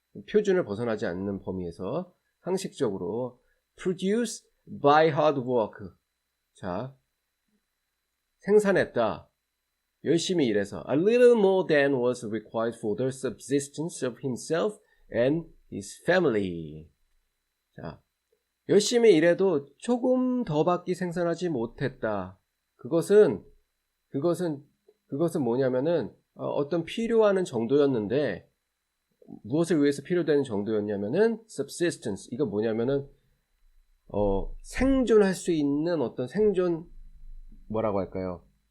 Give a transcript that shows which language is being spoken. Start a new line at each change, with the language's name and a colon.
Korean: 표준을 벗어나지 않는 범위에서 상식적으로
English: produce by hard work.
Korean: 자, 생산했다. 열심히 일해서
English: a little more than was required for the subsistence of himself and his family.
Korean: 자, 열심히 일해도 조금 더밖에 생산하지 못했다. 그것은 뭐냐면은 어떤 필요하는 정도였는데 무엇을 위해서 필요되는 정도였냐면은 subsistence. 이거 뭐냐면은 생존할 수 있는 어떤 뭐라고 할까요?